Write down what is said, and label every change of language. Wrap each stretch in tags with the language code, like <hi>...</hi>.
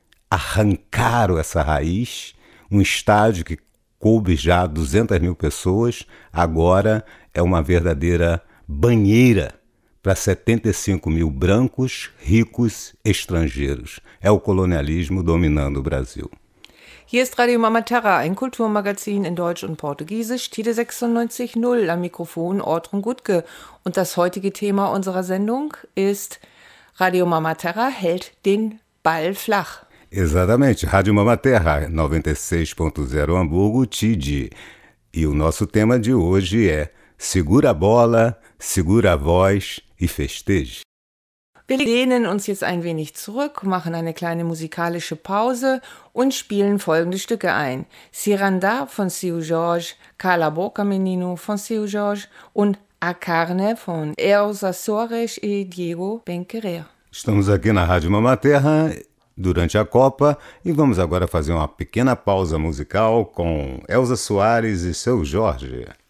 <pt>Arrancaram essa raiz. Um estádio que coube já 200 mil pessoas, agora é uma verdadeira banheira para 75 mil brancos, ricos, estrangeiros. É o colonialismo dominando o Brasil.</pt> <de>Hier ist Radio Mama Terra, ein Kulturmagazin in Deutsch und Portugiesisch. Tide 96.0 am Mikrofon, Ortrun Gutke. Und das heutige Thema unserer Sendung ist: Radio Mama Terra hält den Ball flach.</de> <pt>Exatamente, Rádio Mama Terra 96.0 Hamburgo, TIDE. E o nosso tema de hoje é: segura a bola, segura a voz e festeje.</pt> <de>Wir lehnen uns jetzt ein wenig zurück, machen eine kleine musikalische Pause und spielen folgende Stücke ein: Ciranda von Seu Jorge, Cala Boca Menino von Seu Jorge und A Carne von Elsa Soares e Diego Benquerir.</de> <pt>Estamos aqui na Rádio Mama Terra durante a Copa e vamos agora fazer uma pequena pausa musical com Elsa Soares e Seu Jorge.</pt>